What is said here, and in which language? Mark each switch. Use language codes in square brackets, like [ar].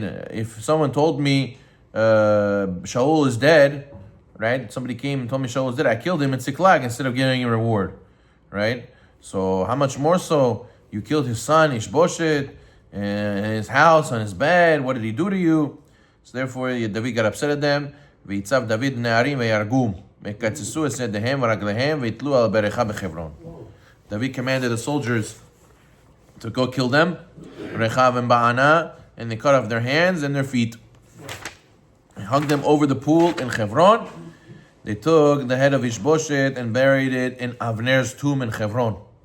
[en] If someone told me Shaul is dead, right? Somebody came and told me Shaul is dead, I killed him in Siklag instead of giving him a reward. Right? So how much more so? You killed his son, Ishboshet, in his house, on his bed. What did he do to you? So therefore, David got upset at them. [he] ויצב דוד נערים ויהרגום, ויקצצו את ידיהם ורגליהם ויתלו על ברכה בחברון. [en] David commanded the soldiers to go kill them, Rechav and Ba'ana, and they cut off their hands and their feet. He hung them over the pool in Hebron. They took the head of Ishboshet and buried it in Avner's tomb in Hebron.